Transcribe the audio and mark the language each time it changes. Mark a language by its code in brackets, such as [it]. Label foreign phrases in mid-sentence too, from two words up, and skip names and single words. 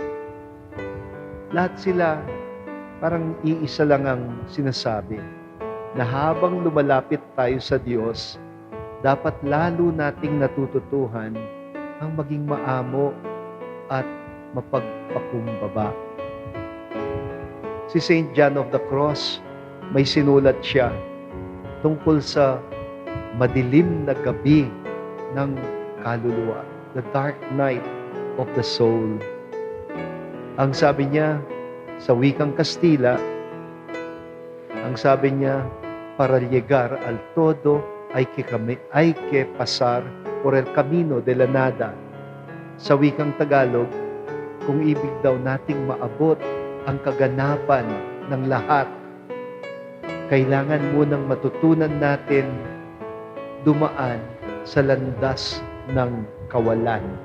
[tl] Lahat sila parang iisa lang ang sinasabi na habang lumalapit tayo sa Diyos, dapat lalo nating natututuhan ang maging maamo at mapagpakumbaba. Si Saint John of the Cross, may sinulat siya tungkol sa madilim na gabi ng kaluluwa, [en] the dark night of the soul. [tl] Ang sabi niya sa wikang Kastila, ang sabi niya, [es] para llegar al todo hay que pasar por el camino de la nada. [tl] Sa wikang Tagalog, kung ibig daw nating maabot ang kaganapan ng lahat, kailangan munang matutunan natin dumaan sa landas ng kawalan.